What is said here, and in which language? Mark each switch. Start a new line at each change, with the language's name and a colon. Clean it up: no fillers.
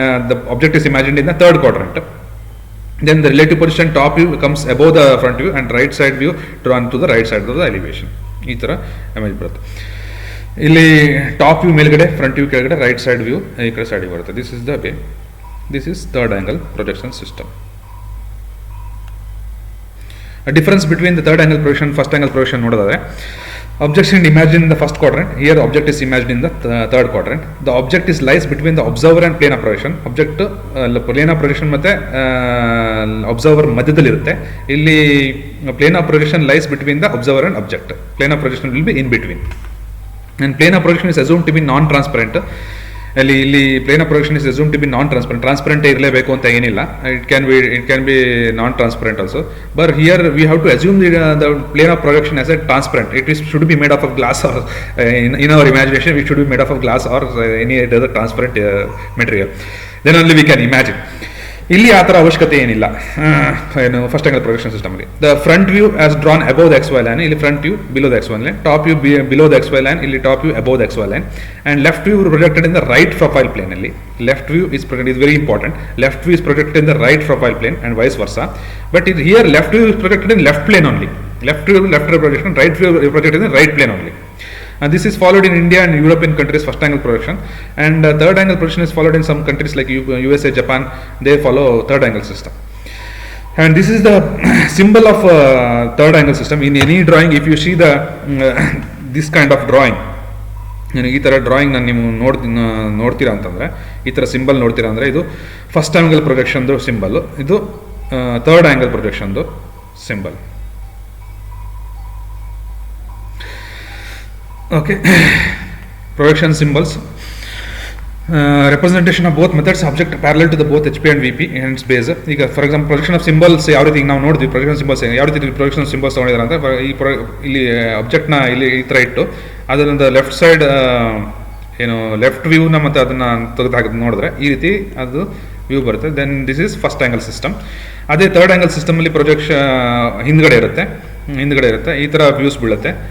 English: The object is imagined in the third quadrant. Then the relative position top view comes above the front view and right side view drawn to the right side of the elevation.
Kannada: ಈ ಥರ image ಬರುತ್ತೆ. ಇಲ್ಲಿ top view ಮೇಲ್ಗಡೆ, front view ಕೆಳಗಡೆ, right side view ಈ ಕಡೆ ಸೈಡಿಗೆ ಬರುತ್ತೆ.
English: This is the way. This is third angle projection system. Difference between the third angle projection first angle projection ನೋಡೋದಾದ್ರೆ, object is imagined in the first quadrant. Here object is imagined in the third quadrant. The object is lies between the observer and plane of projection.
Kannada: Object plane of projection ಮತ್ತೆ observer ಮಧ್ಯದಲ್ಲಿ ಇರುತ್ತೆ.
English: ಇಲ್ಲಿ plane of projection lies between the observer and object. Plane of projection will be in between. And plane of projection is assumed to be non-transparent. ಇಲ್ಲಿ plane of projection is assumed to be non-transparent.
Kannada: Transparent ಇರಲೇಬೇಕು ಅಂತ ಏನಿಲ್ಲ.
English: It can be non-transparent also. But here we have to assume the plane of projection as a transparent. Should be made up of glass, or in our imagination it should be made up of glass or any other transparent material. Then only we can imagine.
Kannada: ಇಲ್ಲಿ ಆ ಥರ ಅವಶ್ಯಕತೆ ಏನಿಲ್ಲ ಏನು first angle projection ಸಿಸ್ಟಮಲ್ಲಿ.
English: The front view as drawn above the X Y line. ಇಲ್ಲಿ front view below the X Y line, top view below the X Y line, ಇಲ್ಲಿ top view above the X Y line, and left view projected in the right profile plane. ಅಲ್ಲಿ left view is very important. Left view is projected in the right profile plane and vice versa. But ಇದು here left view is projected in left plane only. Left projection, right view projected in right plane only. And this is followed in India and European countries, first angle projection. And third angle projection is followed in some countries like USA, Japan. They follow third angle system. And this is the symbol of third angle system. In any drawing, if you see the this kind of drawing,
Kannada: ಈ ಥರ drawing ನಾನು ನೀವು ನೋಡ್ತೀರಾ ಅಂತಂದರೆ, ಈ ಥರ symbol ನೋಡ್ತೀರಾ ಅಂದರೆ ಇದು ಫಸ್ಟ್ ಆ್ಯಂಗಲ್ ಪ್ರೊಜೆಕ್ಷನ್ದು ಸಿಂಬಲ್, ಇದು third angle ಪ್ರೊಜೆಕ್ಷನ್ದು symbol.
English: Okay, projection symbols. Representation of both methods, object parallel to the both HP and VP and its base.
Kannada: ಈಗ for example projection of symbols ಯಾವ ರೀತಿ ನಾವು ನೋಡಿದ್ವಿ, ಪ್ರೊಜೆಕ್ಷನ್ ಸಿಂಬಲ್ಸ್ ಯಾವ ರೀತಿ projection symbols ತೊಗೊಂಡಿದ್ದಾರೆ ಅಂತ, ಇಲ್ಲಿ ಆಬ್ಜೆಕ್ಟ್ನ ಇಲ್ಲಿ ಈ ಥರ ಇಟ್ಟು ಅದರಿಂದ ಲೆಫ್ಟ್ ಸೈಡ್ ಏನು ಲೆಫ್ಟ್ ವ್ಯೂನ ಮತ್ತು ಅದನ್ನು ತೆಗೆದು ಹಾಕಿ ನೋಡಿದ್ರೆ ಈ ರೀತಿ ಅದು ವ್ಯೂ ಬರುತ್ತೆ.
English: Then this is first angle system.
Kannada: ಅದೇ ಥರ್ಡ್ ಆ್ಯಂಗಲ್ ಸಿಸ್ಟಮಲ್ಲಿ ಪ್ರೊಜೆಕ್ಷನ್ ಹಿಂದ್ಗಡೆ ಇರುತ್ತೆ, ಈ ಥರ ವ್ಯೂಸ್ ಬೀಳುತ್ತೆ.